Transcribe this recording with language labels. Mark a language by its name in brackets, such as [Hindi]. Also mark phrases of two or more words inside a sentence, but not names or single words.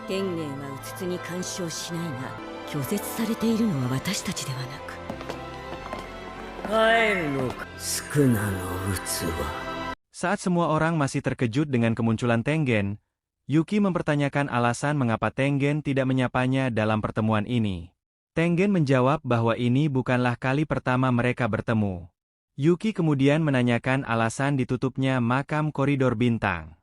[Japanese] 天元はうつつに干渉しないが、拒絶されているのは私たちではなく。帰るのか、宿儺の器。 [Indonesian] Saat semua orang masih terkejut dengan kemunculan Tengen, Yuki mempertanyakan alasan mengapa Tengen tidak menyapanya dalam pertemuan ini. Tengen menjawab bahwa ini bukanlah kali pertama mereka bertemu. Yuki kemudian menanyakan alasan ditutupnya makam koridor bintang.